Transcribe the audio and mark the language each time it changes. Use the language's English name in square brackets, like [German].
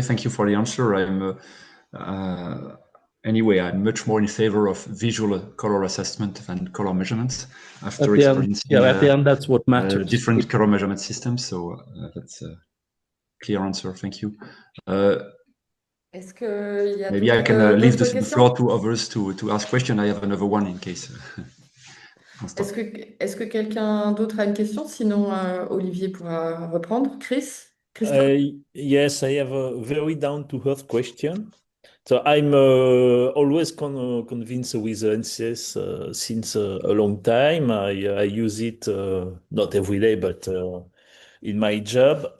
[English] Thank you for the answer. Anyway, I'm much more in favor of visual color assessment than color measurements after experiencing at the end, that's what matters. Different color measurement systems. So that's a clear answer. Thank you. [French] Est-ce qu'il y a [English] Maybe I can leave the [French] questions? [English] floor to others to ask questions. I have another one in case. [French] Est-ce que quelqu'un d'autre a une question? Sinon, Olivier pourra reprendre. Christophe? [English] Yes, I have a very down-to-earth question. So I'm always convinced with NCS since a long time. I use it not every day, but in my job.